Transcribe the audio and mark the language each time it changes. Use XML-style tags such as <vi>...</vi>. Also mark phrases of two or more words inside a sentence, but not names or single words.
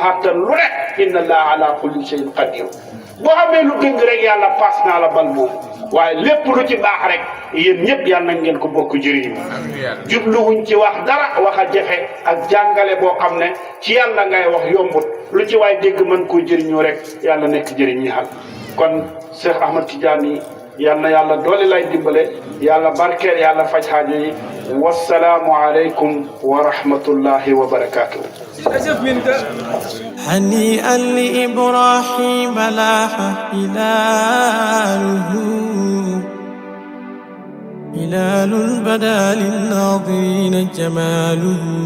<wo>xattan lu ne</wo> <ar>إن الله على كل شيء قدير</ar> <wo>boo xamee lu dëng rek yàlla paas naa la bal moom waaye lépp lu ci baax rek yéen ñëpp yàlla na ngeen ko bokk jëriñu jubluwuñ ci wax dara wax a jafe ak jàngale boo xam ne ci yàlla ngay wax yombut lu ci waay dégg mën koo jëriñoo rek yàlla nekk jëriñ ñi xal kon Cheikh Ahmad Tidiane yal na yàlla doole lay dimbale yàlla barkeel yàlla faj xaajo yi</wo> <ar>والسلام عليكم ورحمة الله وبركاته هنيئا لإبراهيم لاح هلاله هلال بدا للناظرين جماله</ar>